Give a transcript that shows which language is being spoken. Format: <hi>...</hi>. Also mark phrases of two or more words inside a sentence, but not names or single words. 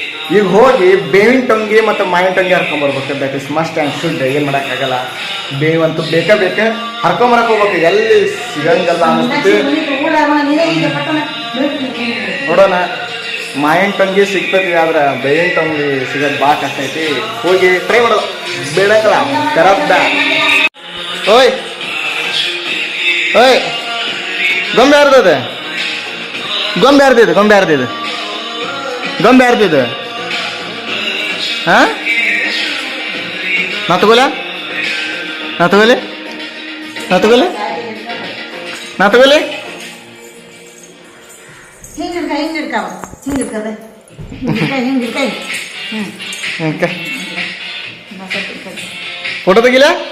<kn>ಈಗ ಹೋಗಿ ಬೇವಿನ ಟೊಂಗಿ ಮತ್ತು ಮಾವಿನ ಟೊಂಗಿ ಹರ್ಕೊಂಬರ್ಬೇಕು.</kn> <en>that is must and should.</en> <kn>ಏನು ಮಾಡೋಕ್ಕಾಗಲ್ಲ, ಬೇವಂತೂ ಬೇಕೇ ಹರ್ಕೊಂಬರಕ್ಕೆ ಹೋಗ್ಬೇಕು. ಎಲ್ಲಿ ಸಿಗಂಗಲ್ಲ ಅನ್ನಿಸ್ತು ನೋಡೋಣ. ಮಾವಿನ ಟೊಂಗಿ ಸಿಗ್ತೈತಿ, ಆದ್ರೆ ಬೇವಿನ ಟೊಂಗಿ ಸಿಗೋದು ಭಾಳ ಕಷ್ಟ ಐತಿ. ಹೋಗಿ ಟ್ರೈ ಮಾಡೋದು ಬೇಡಕ್ಕಲ್ಲ ಕರಬ್ದ. ಓಯ್ ಓಯ್, ಗೊಂಬೆ ಯಾರ್ದಿದೆ? ಗೊಂಬೆ ಯಾರ್ದಿದೆ? ಗೊಂಬೆ ಯಾರ್ದಿದೆ? ಗೊಂಬೆ ಯಾರ್ದಿದೆ? ಹಾಂ, ನಾ ತಗೋಲೆ ನಾ ತಗೋಲೆ ನಾ ತಗೋಲೆ ನಾ ತಗೋಲೆ ಫೋಟೋ ತೆಗಿಲ.</kn>